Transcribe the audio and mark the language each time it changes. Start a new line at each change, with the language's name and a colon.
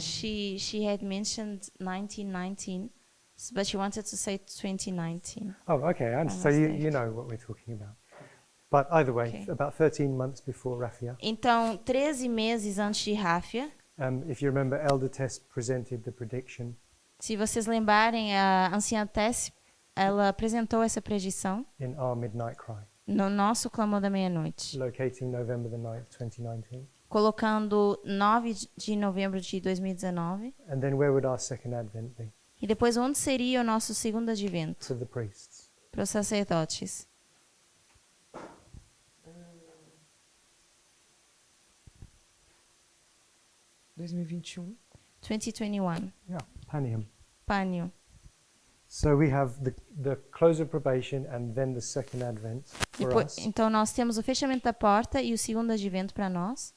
English: She had mentioned 1919, but she wanted to say 2019. oh, okay, and so Almost you know what we're talking about. But either way, Okay. about 13 months before Raphia,
Portuguese: Então, 13 meses antes de Ráfia,
English: if you remember, Elder Tess presented the prediction
Portuguese: se vocês lembrarem, a anciã Tess, ela apresentou essa predição
English: in Our Midnight Cry,
Portuguese: no nosso clamor da meia-noite,
English: locating November the 9th, 2019.
Portuguese: colocando 9 de novembro de 2019.
English: And then where would our second advent be?
Portuguese: E depois, onde seria o nosso segundo advento?
English: For the priests.
Portuguese: Para os sacerdotes. Em 2021. 2021.
English: Yeah, Panium.
Portuguese: Pânio.
English: So we have the close of probation and then the second advent for
Portuguese: Depois,
English: us,
Portuguese: então, nós temos o fechamento da porta e o segundo advento para nós,